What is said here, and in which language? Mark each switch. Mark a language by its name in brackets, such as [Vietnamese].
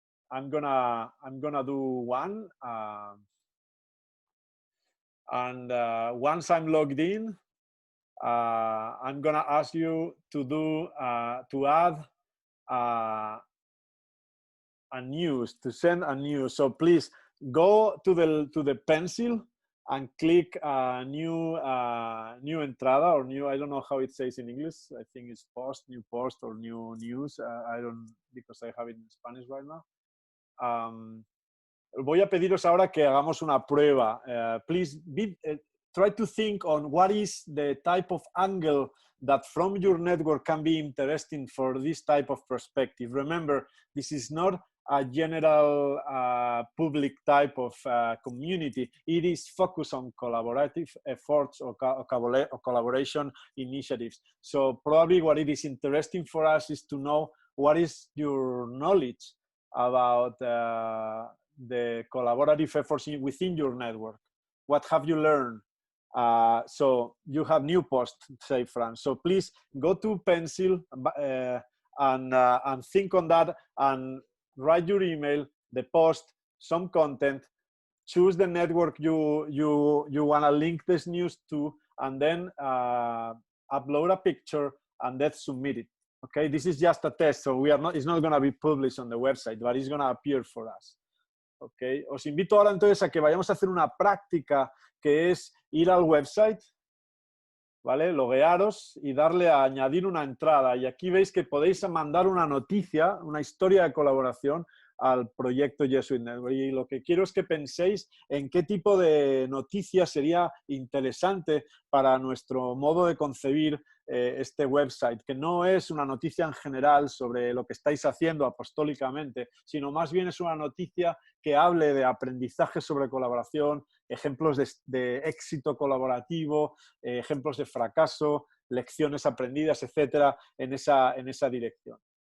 [English] I'm gonna do one, and once I'm logged in, I'm gonna ask you to add a news, to send a news. So please go to the pencil and click new entrada or new, I don't know how it says in English. I think it's post, new post, or new news. I don't, because I have it in Spanish right now. [Spanish] Voy a pediros ahora que hagamos una prueba. [English] Please try to think on what is the type of angle that from your network can be interesting for this type of perspective. Remember, this is not a general public type of community. It is focused on collaborative efforts or collaboration initiatives. So probably what it is interesting for us is to know what is your knowledge about the collaborative efforts within your network. What have you learned? So you have new post, say Fran. So please go to pencil and think on that and write your email, the post, some content, choose the network you want to link this news to, and then upload a picture and then submit it. Okay, this is just a test, so it's not going to be published on the website, but it's going to appear for us. [Spanish] Okay, os invito ahora entonces a que vayamos a hacer una práctica que es ir al website, ¿vale? Loguearos y darle a añadir una entrada. Y aquí veis que podéis mandar una noticia, una historia de colaboración al proyecto Jesuit.Network. Y lo que quiero es que penséis en qué tipo de noticia sería interesante para nuestro modo de concebir este website, que no es una noticia en general sobre lo que estáis haciendo apostólicamente, sino más bien es una noticia que hable de aprendizaje sobre colaboración, ejemplos de éxito colaborativo, ejemplos de fracaso, lecciones aprendidas, etcétera, en esa dirección.